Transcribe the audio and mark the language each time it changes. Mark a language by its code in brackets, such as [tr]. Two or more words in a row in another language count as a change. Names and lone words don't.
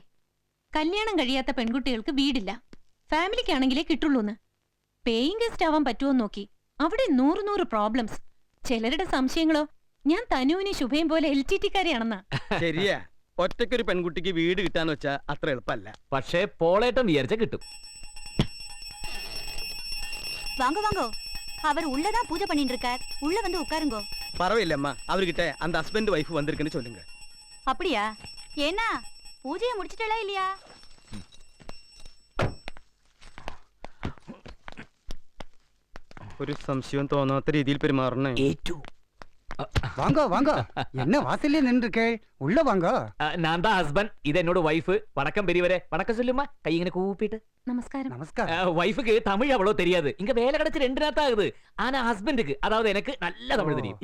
[ml] കല്യാണം കഴിയാത്ത പെൺകുട്ടികൾക്ക് വീടില്ല, ഫാമിലിക്കാണെങ്കിലേ കിട്ടുള്ളൂന്ന്. [en] paying guest [ml] ആവാൻ പറ്റുമോ നോക്കി അവിടെ 100 പ്രോബ്ലംസ്. ചിലരുടെ സംശയങ്ങളോ ഞാൻ തനുവിനെ ശുഭയും പോലെ LTT-കാരിയാണെന്നാ. ശരിയാ, ഒറ്റയ്ക്കൊരു പെൺകുട്ടിക്ക് വീട് കിട്ടാന്ന് വെച്ചാ അത്ര എളുപ്പമല്ല. പക്ഷേ പോളേട്ടം വിചാരിച്ച കിട്ടും. [ta] வாங்க வாங்க அவர் உள்ளதான் பூஜை பண்ணிட்டு இருக்கார் உள்ள வந்து உட்காருங்கோ பரவாயில்லம்மா, அவர்கிட்ட அந்த [en] husband wife [ta] வந்திருக்குன்னு சொல்லுங்க. அப்படியா ஏன்னா பூஜையை முடிச்சிட்டலா இல்லையா [ml] ഒരു സംശയം തോന്നാത്ത രീതിയിൽ പെരുമാറണേ. ഏറ്റു. [ta] வாங்க வாங்க என்ன வாசல்ல நின்றுக்கே உள்ள வாங்க. நான் தான் ஹஸ்பண்ட், இது என்னோட வைஃப். வணக்கம் பெரியவரே. வணக்கம் சொல்லுமா. கை இങ്ങനെ கூப்பிட்டு. [ml] നമസ്കാരം. [ta] நமஸ்காரம். வைஃபுக்கு தமிழ் அவ்வளோ தெரியாது. இங்க வேலை கிடைச்சு 2 நாள் ஆகுது. ஆனா ஹஸ்பண்டுக்கு, அதாவது எனக்கு நல்ல தமிழ் தெரியும்.